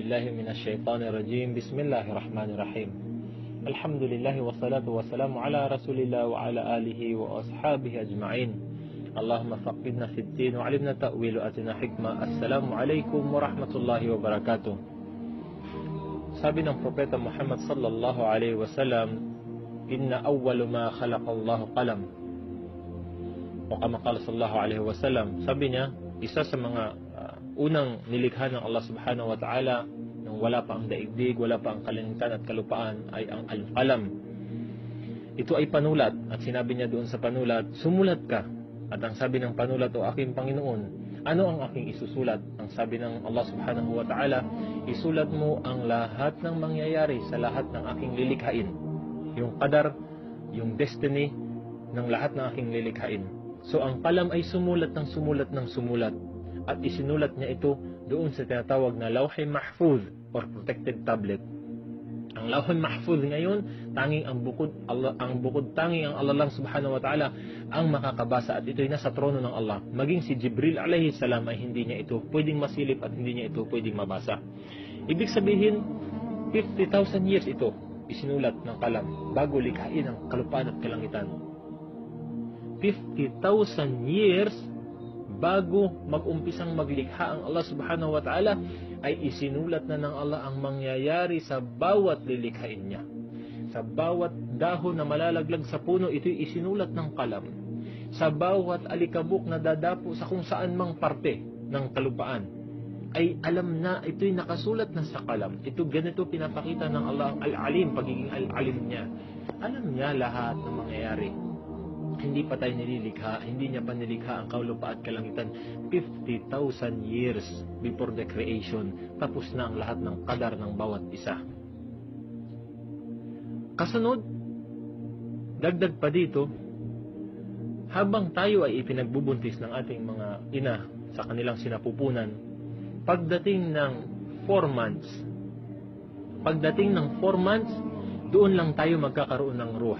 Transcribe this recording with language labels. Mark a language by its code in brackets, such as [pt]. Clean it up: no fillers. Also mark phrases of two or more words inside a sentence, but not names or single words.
[ar] بالله من الشيطان الرجيم. بسم الله الرحمن الرحيم. الحمد لله والصلاة والسلام على رسول الله وعلى آله وأصحابه أجمعين. اللهم فقهنا في الدين وعلمنا التأويل وآتنا الحكمة. السلام عليكم ورحمة الله وبركاته. [tl] Sabi ng propeta Muhammad [ar] صلى الله عليه وسلم، إن أول ما خلق الله القلم. أو كما قال صلى الله عليه وسلم, [tl] sabi niya, isa sa mga unang nilikha ng Allah [ar] سبحانه وتعالى [tl] nang wala pa ang daigdig, wala pa ang kalangitan at kalupaan ay ang al-qalam. Ito ay panulat at sinabi niya doon sa panulat, sumulat ka. At ang sabi ng panulat, o aking Panginoon, ano ang aking isusulat? Ang sabi ng Allah [ar] سبحانه وتعالى, [tl] isulat mo ang lahat ng mangyayari sa lahat ng aking lilikhain. Yung qadar, yung destiny ng lahat ng aking lilikhain. So ang qalam ay sumulat ng sumulat ng sumulat. At isinulat niya ito doon sa tinatawag na Lawh Mahfuz or [en] protected tablet. [tl] Ang Lawh Mahfuz ngayon, tanging ang bukod tanging ang Allah lang [ar] سبحانه وتعالى [tl] ang makakabasa, at ito ay nasa trono ng Allah. Maging si Jibril [ar] عليه السلام [tl] ay hindi niya ito pwedeng masilip at hindi niya ito pwedeng mabasa. Ibig sabihin, 50,000 years ito isinulat ng kalam bago likhain ang kalupaan at kalangitan. 50,000 years bago mag-umpisang maglikha ang Allah [ar] سبحانه وتعالى [tl] ay isinulat na ng Allah ang mangyayari sa bawat lilikhain niya. Sa bawat dahon na malalaglag sa puno, ito'y isinulat ng kalam. Sa bawat alikabok na dadapo sa kung saan mang parte ng kalupaan, ay alam na, ito'y nakasulat na sa kalam. Ito ganito pinapakita ng Allah ang al-alim, pagiging al-alim niya. Alam niya lahat ng mangyayari. Hindi pa tayo nilikha, hindi niya pa nilikha ang kalupaan at kalangitan 50,000 [en] years before the creation. [tl] Tapos na ang lahat ng qadar ng bawat isa. Kasunod, dagdag pa dito, habang tayo ay ipinagbubuntis ng ating mga ina sa kanilang sinapupunan, pagdating ng 4 months, doon lang tayo magkakaroon ng ruh.